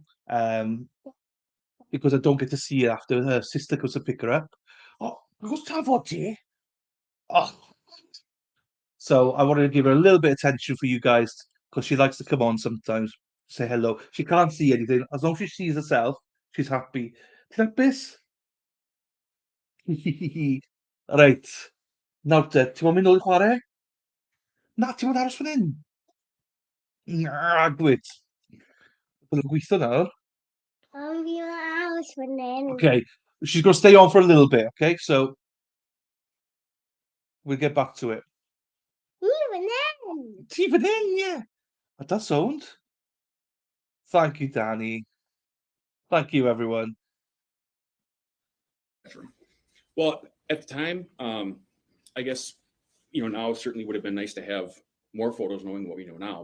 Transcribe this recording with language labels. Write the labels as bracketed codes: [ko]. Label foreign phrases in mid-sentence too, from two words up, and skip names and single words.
[en] Because I don't get to see her after her sister goes to pick her up. Oh, what's that for, ti? Oh, So I wanted to give her a little bit of attention for you guys because she likes to come on sometimes, say hello. She can't see anything. As long as she sees herself, she's happy. [cy] Ti'n hapus? Reit. Nawr te, ti'n mynd nôl i chwarae? Na, ti'n mynd aros fan hyn? Na, gwyd. Bydd yn gweithio nawr. [en] Okay, she's going to stay on for a little bit, okay? So we'll get back to it. [cy] Ti fan hyn, [en] yeah. That sound. Thank you, Danny. Thank you, everyone. Well, at the time, I guess, now certainly would have been nice to have more photos knowing what we know now.